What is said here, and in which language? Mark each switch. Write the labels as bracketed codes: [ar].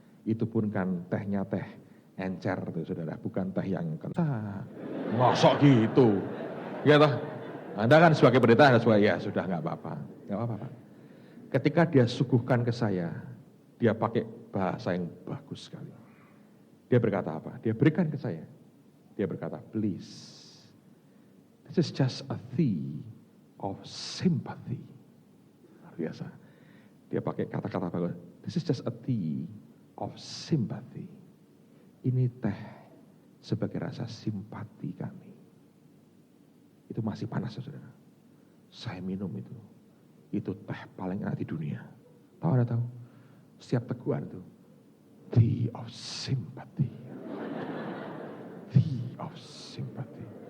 [id] Itu pun kan tehnya teh encer tuh saudara, bukan teh yang kental. Ngosok gitu. Ya toh? Anda kan sebagai pendeta harus ya sudah nggak apa-apa. Nggak apa-apa Pak. Ketika dia suguhkan ke saya, dia pakai bahasa yang bagus sekali. Dia berkata apa? Dia berikan ke saya. Dia berkata, [en] please, this is just a tea of sympathy. [id] Luar biasa. Dia pakai kata-kata bagus. [en] This is just a tea of sympathy. [id] Ini teh sebagai rasa simpati kami. Itu masih panas, saudara. Saya minum itu. Itu teh paling enak di dunia. Tahu Anda tahu? Setiap teguhan itu. [en] Tea of sympathy. Tea of sympathy.